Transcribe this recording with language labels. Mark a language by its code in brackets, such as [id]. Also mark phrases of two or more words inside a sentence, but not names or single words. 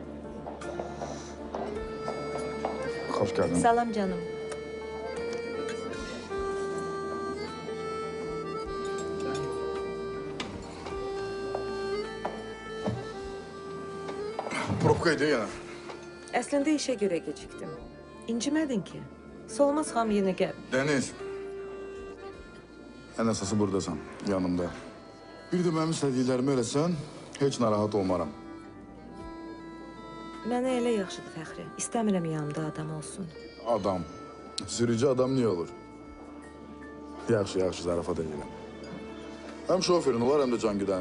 [tr] Hoş geldin. [az] Salam canım. Probkaydı ya. Əslində işə görə gecikdim. İncimədin ki. Solmaz xam yenə gəl. Deniz. [tr] En esası buradasan, yanımda. Bir de benim [az] istədiklərimi eləsən, heç narahat olmaram. Mənə elə yaxşıdır Fəxri. İstəmirəm yanımda adam olsun. Adam. Sürücü adam niye olur? Yaxşı, zarafat edirəm. [tr] Hem şoförün olar, hem de can güdən.